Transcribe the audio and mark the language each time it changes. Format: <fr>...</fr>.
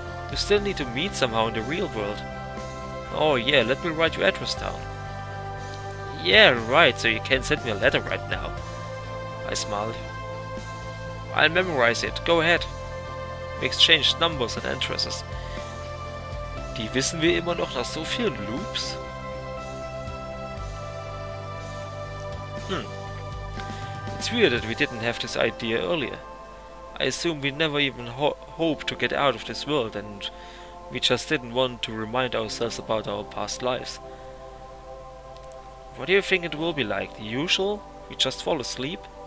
<en>You still need to meet somehow in the real world. Oh yeah, let me write your address down. Yeah, right, so you can send me a letter right now. I smiled. I'll memorize it, go ahead. We exchanged numbers and addresses.</en> <de>Die wissen wir immer noch nach so vielen Loops?</de> <en>It's weird that we didn't have this idea earlier. I assume we never even hoped to get out of this world, and we just didn't want to remind ourselves about our past lives. What do you think it will be like? The usual? We just fall asleep?</en>